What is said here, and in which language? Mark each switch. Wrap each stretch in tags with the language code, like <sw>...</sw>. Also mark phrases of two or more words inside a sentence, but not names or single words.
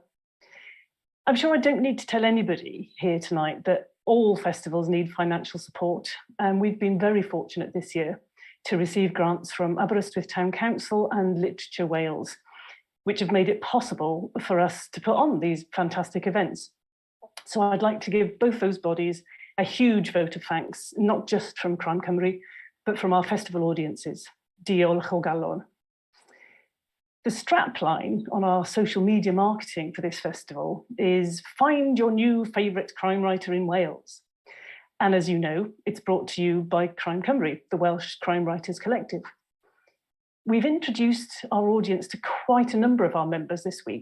<en>I'm sure I don't need to tell anybody here tonight that all festivals need financial support, and we've been very fortunate this year to receive grants from Aberystwyth Town Council and Literature Wales, which have made it possible for us to put on these fantastic events. So I'd like to give both those bodies a huge vote of thanks, not just from Crime Cymru, but from our festival audiences.</en> <cy>Diolch o galon.</cy> <en>The strapline on our social media marketing for this festival is "Find your new favourite crime writer in Wales." And as you know, it's brought to you by Crime Cymru, the Welsh Crime Writers Collective. We've introduced our audience to quite a number of our members this week.</en>